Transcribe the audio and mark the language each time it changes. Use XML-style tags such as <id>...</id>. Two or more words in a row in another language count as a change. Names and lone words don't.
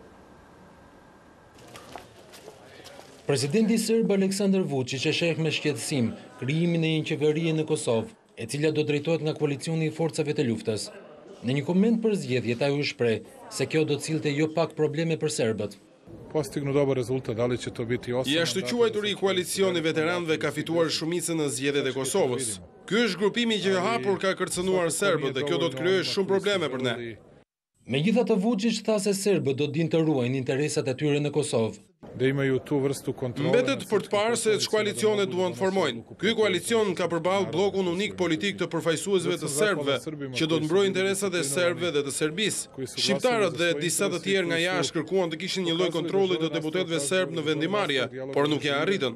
<sq>Presidenti serb Aleksandar Vučić e sheh me shqetësim krijimin e një qeverie në Kosovë, e cila do drejtohet nga koalicioni i forcave të luftës. Në një koment për zgjedhjet ai u shpreh se kjo do të sillte jo pak probleme për serbët.</sq> <sr>Postignu dobar rezultat, da li će to biti osam?</sr> <sq>I ashtu quajturi i koalicioni veteranëve ka fituar shumicën në zgjedhjet e Kosovës. Ky është grupimi që hapur ka kërcënuar serbët dhe kjo do të krijojë shumë probleme për ne. Megjithatë Vučić tha se serbët do dinë të ruajnë interesat e tyre në Kosovë.</sq> <sr>Da imaju tu vrstu kontrole.</sr> <sq>Mbetet për të parë se ç'koalicione duan të formojnë. Ky koalicion ka përballë bllokun unik politik të përfaqësuesve të serbëve, që do të mbrojë interesat e serbëve dhe të Serbisë. Shqiptarët dhe disa të tjerë nga jashtë kërkuan të kishin një lloj kontrolli të deputetëve serb në vendimarrje, por nuk ja arritën.</sq>